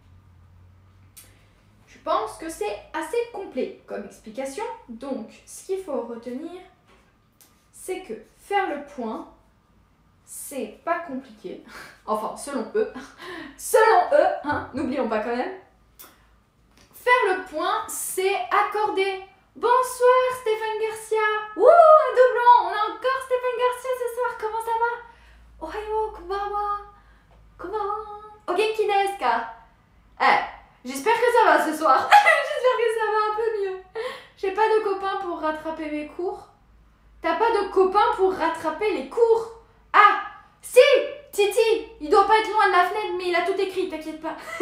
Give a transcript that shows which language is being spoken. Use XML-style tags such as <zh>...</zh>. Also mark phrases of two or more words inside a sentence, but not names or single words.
<fr>Je pense que c'est assez complet comme explication, donc ce qu'il faut retenir, c'est que faire le point, c'est pas compliqué, enfin selon eux, hein, n'oublions pas quand même. Faire le point, c'est accorder. Bonsoir Stéphane Garcia. Ouh, un doublon, on a encore Stéphane Garcia ce soir, comment ça va?</fr> <ja>おはよう、こんばんは. Comment? お元気ですか?</ja> <fr>J'espère que ça va ce soir. J'espère que ça va un peu mieux. J'ai pas de copain pour rattraper mes cours. T'as pas de copain pour rattraper les cours? Ah, si, Titi, il doit pas être loin de la fenêtre, mais il a tout écrit, t'inquiète pas.</fr>